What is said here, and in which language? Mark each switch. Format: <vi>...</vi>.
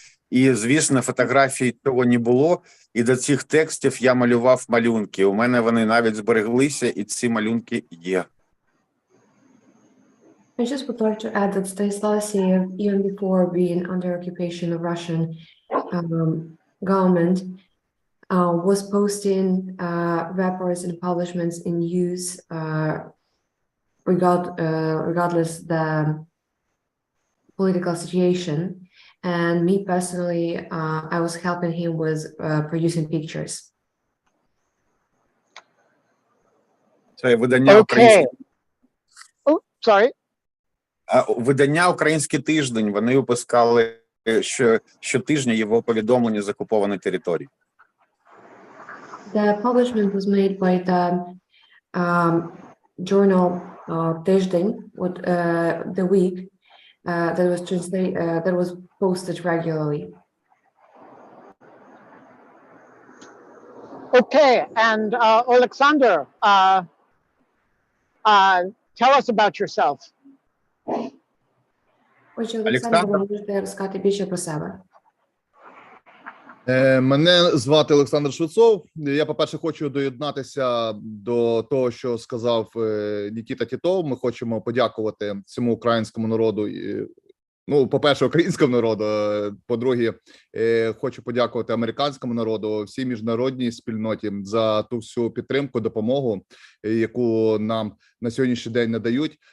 <uk>І, звісно, фотографій цього не було. І до цих текстів я малював малюнки. У мене вони навіть збереглися, і ці малюнки є.</uk> <en>I just would like to add that Stanislav Asyev, even before being under occupation of Russian government, was posting reports and publishments in use regardless the political situation. And me personally, I was helping him with producing pictures.</en> <uk>Це видання українське.</uk> <en>Oh, sorry.</en> <uk>Видання «Український тиждень», вони випускали щотижня його повідомлення з окупованої території.</uk> <en>The publishment was made by the journal Тиждень, the week that was posted regularly. Okay, and Alexander, tell us about yourself.</en> <uk>Отже, Олександр, ви можете розказати більше про себе. Мене звати Олександр Швецов. Я, по-перше, хочу доєднатися до того, що сказав Нікіта Титов. Ми хочемо подякувати цьому українському народу. Ну, по-перше, українському народу, по-друге, хочу подякувати американському народу, всій міжнародній спільноті за ту всю підтримку, допомогу, яку нам на сьогоднішній день надають.</uk>